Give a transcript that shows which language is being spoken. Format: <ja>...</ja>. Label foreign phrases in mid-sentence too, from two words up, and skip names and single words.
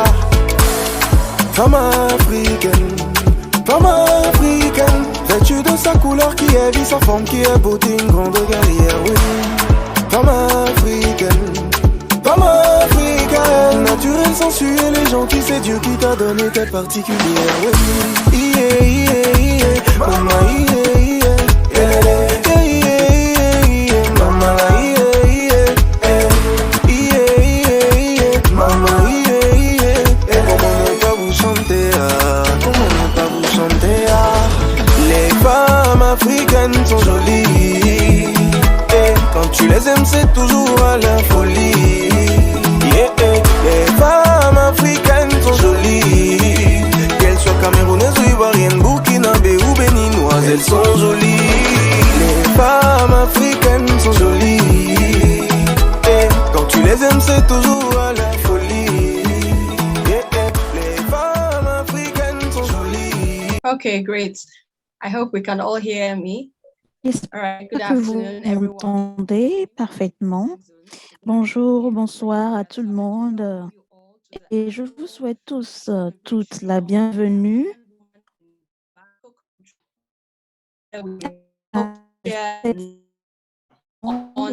<fr>Femme africaine, femme africaine, vêtue de sa couleur qui est vie, sa forme qui est beauté, une grande guerrière, oui. Femme africaine, femme africaine, naturelle, sensuelle et gentille, c'est Dieu qui t'a donné telle particulière, oui. Yeah, yeah, yeah, mama, yeah, yeah, yeah, yeah, yeah, yeah, mama, yeah, yeah, yeah, yeah, yeah, mama, yeah, yeah, yeah. Comment ne pas vous chanter, ah, comment ne pas vous chanter, ah. Les femmes africaines sont jolies, et quand tu les aimes c'est toujours à la folie. Yeah, les femmes africaines sont jolies, qu'elles soient camerounaises ou ivoiriennes, burkinabé ou béninoises, elles sont jolies. Les femmes africaines sont jolies, et quand tu les aimes c'est toujours à la folie. Yeah, les femmes africaines sont jolies.</fr> <en>Okay, great. I hope we can all hear me. All right, good</en> <fr>J'espère que vous</fr> <en>afternoon, everyone.</en> <fr>m'entendez parfaitement. Bonjour, bonsoir à tout le monde. Et je vous souhaite tous, toutes la bienvenue à cette On</fr>